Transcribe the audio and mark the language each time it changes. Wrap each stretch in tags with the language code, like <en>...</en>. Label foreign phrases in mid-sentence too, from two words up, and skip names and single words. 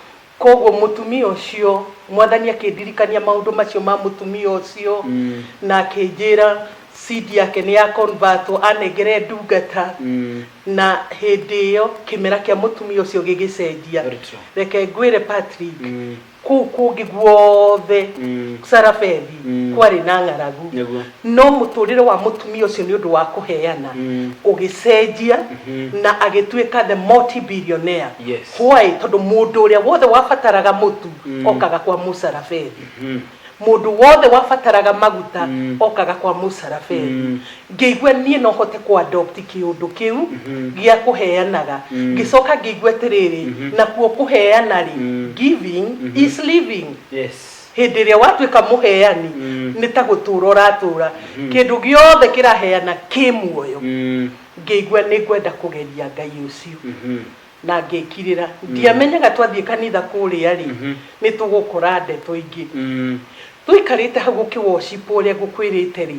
<ki>koguo mutumia ucio mwathani akindirikania maundu macio ma mutumia ucio na akinjira seed yake ni ya convert anegere ndungata na hindi iyo kimera kia mutumia ucio gigicenjia reke ngwire Patrick kungi guothe Sarafethi kwari na ng'aragu no muturire wa mutumia ucio ni undu wa kuheana ugicenjia na agituika</ki> <en>the multi-billionaire</en> <ki>why tondu mundu uria wothe wafataraga mutu okaga kwa Musarafethi mundu wothe wafataraga maguta okaga kwa Musarafethi ngeigua nie no hote ku adopt kiundu kiu gia kuheanaga gicoka ngeigua tiriri na kuo kuheana ri</ki> <en>giving is living</en> <ki>hindi ria watuika muheani ni ta gutura uratura kindu giothe kiraheana kimuoyo ngeigua ni gwenda kugeria Ngai ucio na ngekirira ndiamenyaga twathie kanitha kuria ri ni tugukura ndeto ingi tuikarite hagu ki worship uria gukwirite ri</ki>